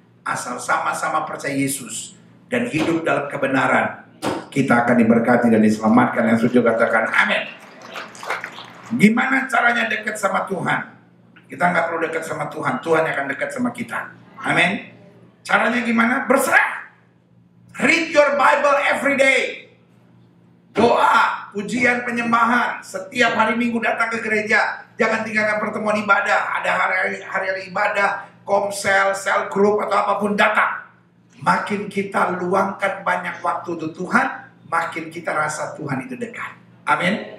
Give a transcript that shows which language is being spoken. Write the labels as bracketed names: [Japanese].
[Indonesian] Asal sama-sama percaya Yesus dan hidup dalam kebenaran, kita akan diberkati dan diselamatkan. Yang setuju katakan amin. Gimana caranya dekat sama Tuhan? Kita nggak perlu dekat sama Tuhan, Tuhan yang akan dekat sama kita. Amin. Caranya gimana? Berserah. [English] Read your Bible every day. [Indonesian] Doa, pujian, penyembahan. Setiap hari Minggu datang ke gereja. Jangan tinggalkan pertemuan ibadah. Ada hari-hari ibadah, komsel, sel group atau apapun datang. Makin kita luangkan banyak waktu untuk Tuhan, makin kita rasa Tuhan itu dekat. Amin.